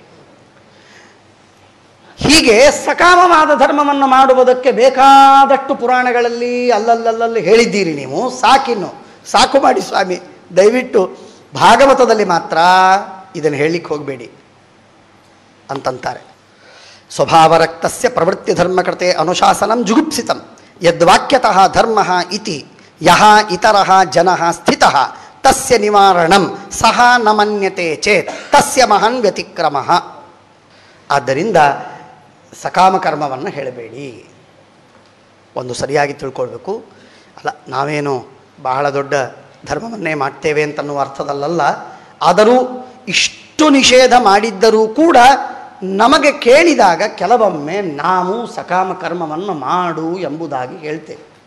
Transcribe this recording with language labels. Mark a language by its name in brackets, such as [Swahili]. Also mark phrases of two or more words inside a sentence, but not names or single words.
[Kannada] ಹೀಗೆ ಸಕಾಮವಾದ ಧರ್ಮವನ್ನು ಮಾಡುವುದಕ್ಕೆ ಬೇಕಾದಷ್ಟು ಪುರಾಣಗಳಲ್ಲಿ ಅಲ್ಲಲ್ಲಲ್ಲಿ ಹೇಳಿದ್ದೀರಿ ನೀವು. ಸಾಕು ಮಾಡಿ ಸ್ವಾಮಿ, ದಯವಿಟ್ಟು ಭಾಗವತದಲ್ಲಿ ಮಾತ್ರ ಇದನ್ನು ಹೇಳಲಿಕ್ಕೆ ಹೋಗಬೇಡಿ ಅಂತಂತಾರೆ. [Sanskrit] ಸ್ವಭಾವರಕ್ತಸ್ಯ ಪ್ರವೃತ್ತಿ ಧರ್ಮಕೃತೆ ಅನುಶಾಸನಂ ಜುಗುಪ್ಸಿತಂ ಯದ್ವಾಕ್ಯತಃ ಧರ್ಮ ಇತಿ ಯಹ ಇತರಃ ಜನಃ ಸ್ಥಿತಃ ತಸ್ಯ ನಿವಾರಣಂ ಸಹ ನ ಮನ್ಯತೆ ಚೇತ್ ತಸ್ಯ ಮಹಾನ್ ವ್ಯತಿಕ್ರಮ. [Kannada] ಆದ್ದರಿಂದ ಸಕಾಮ ಕರ್ಮವನ್ನು ಹೇಳಬೇಡಿ. ಒಂದು ಸರಿಯಾಗಿ ತಿಳ್ಕೊಳ್ಬೇಕು. ಅಲ್ಲ, ನಾವೇನು ಬಹಳ ದೊಡ್ಡ ಧರ್ಮವನ್ನೇ ಮಾಡ್ತೇವೆ ಅಂತನ್ನುವ ಅರ್ಥದಲ್ಲ. ಆದರೂ ಇಷ್ಟು ನಿಷೇಧ ಮಾಡಿದ್ದರೂ ಕೂಡ ನಮಗೆ ಕೇಳಿದಾಗ ಕೆಲವೊಮ್ಮೆ ನಾವು ಸಕಾಮ ಕರ್ಮವನ್ನು ಮಾಡು ಎಂಬುದಾಗಿ ಹೇಳ್ತೇವೆ.